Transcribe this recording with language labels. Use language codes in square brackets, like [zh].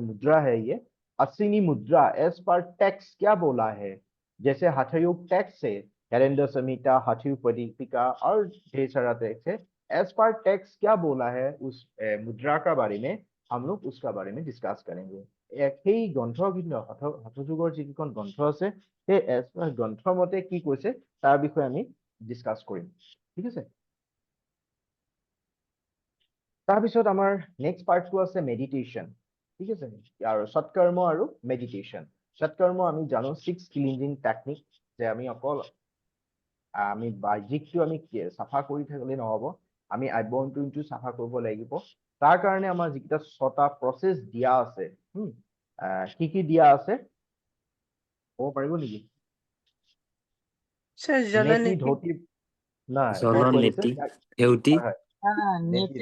[hi] मुद्रा है ये अश्विनी मुद्रा, एज पर टेक्स्ट क्या बोला है, जैसे हठयोग टेक्स्ट है, कैलेंडर संहिता, हठयोग पदीपिका और ढेर सारा टेक्स्ट है। एज पर टेक्स्ट क्या बोला है उस मुद्रा का बारे में हम लोग उसका बारे में डिस्कस करेंगे। [as] সেই গ্ৰন্থ কিন্তু হঠযোগৰ যিকেইখন গ্ৰন্থ আছে সেই গ্ৰন্থৰ মতে কি কৈছে তাৰ বিষয়ে আমি ডিসকাস কৰিম। ঠিক আছে, তাৰপিছত আমাৰ নেক্সট পাৰ্টটো আছে মেডিটেশ্যন। ঠিক আছে, আৰু সৎকৰ্ম আৰু মেডিটেশ্যন। সৎকৰ্ম আমি জানো 6 ক্লিনজিং টেকনিক, যে আমি অকল আমি বাহ্যিকটো আমি চাফা কৰি থাকিলে নহব, আমি আভ্যন্তৰীণটো চাফা কৰিব লাগিব। তাৰ কাৰণে আমাৰ যিকেইটা 6টা প্ৰচেছ দিয়া আছে, কি দিয়া আছে ক'ব পাৰিব নেকি? [en] sir [as] নেতি জলনেতি ধৌতি নাই জল মই কৈ দিছো নেতি এউতি হয় [hi] हाँ [as] নেতি